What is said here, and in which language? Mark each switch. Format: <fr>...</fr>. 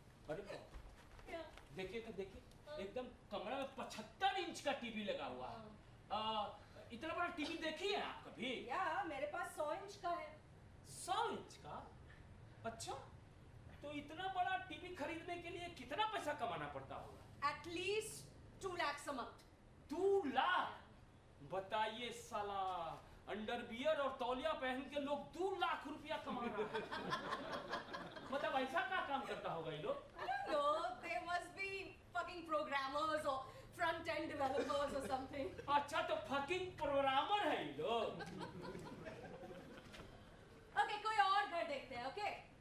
<hi>अरे देखिए एकदम कमरा में 75 इंच का टीवी लगा हुआ है। इतना बड़ा टीवी देखी है आप कभी? या मेरे पास 100 इंच का है। 100 इंच का? अच्छा, तो इतना बड़ा टीवी खरीदने के लिए कितना पैसा कमाना पड़ता होगा?</hi> <en>At least 2 lakhs a month।</en> <hi>2 lakh? बताइए साला, अंडरवियर और तौलिया पहन के लोग 2 लाख रुपया कमा रहे हैं। मतलब ऐसा क्या काम करता होगा ये लोग?</hi> <en>I don't know, they must be fucking programmers or front-end developers or something.</en> <hi>अच्छा, तो फकिंग प्रोग्रामर है ये लोग। Okay, कोई और घर देखते हैं, okay?</hi>